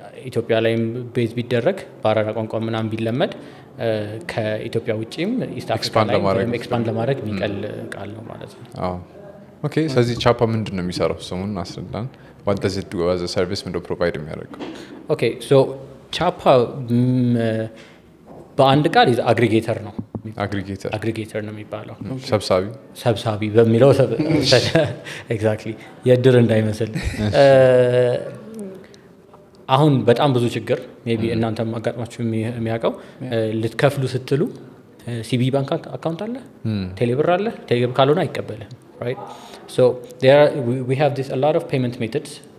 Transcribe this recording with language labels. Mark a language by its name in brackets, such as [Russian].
[Amharic] ኢትዮጵያ ላይም ቤዝ ቢደረግ በአራዳ ቋንቋ ምናምን ቢለመድ ከኢትዮጵያ ውጪም ኢስት አፍሪካ ላይ ኤክስፓንድ ለማድረግ የሚቀል ቃል ነው ማለት ነው። አዎ ኦኬ። ስለዚህ ቻፓ ምንድን ነው የሚሰራው? ስሙን አስረዳን። [English] what does it do as a service? [Amharic] ምንድነው ፕሮቫይድ የሚያደርገው? ኦኬ ሶ ቻፓ በአንድ ቃል አግሪጌተር ነው። አግሪጌተር ነው የሚባለው። ሰብሳቢ በሚለው ኤግዛክትሊ የድር እንዳይመስል። አሁን በጣም ብዙ ችግር ሜቢ እናንተም አጋጥማችሁ የሚያውቀው ልትከፍሉ ስትሉ ሲቢ ባንክ አካውንት አለ፣ ቴሌብር አለ። ቴሌብር ካልሆነ አይቀበልም። [English] right so we have this a lot of payment methods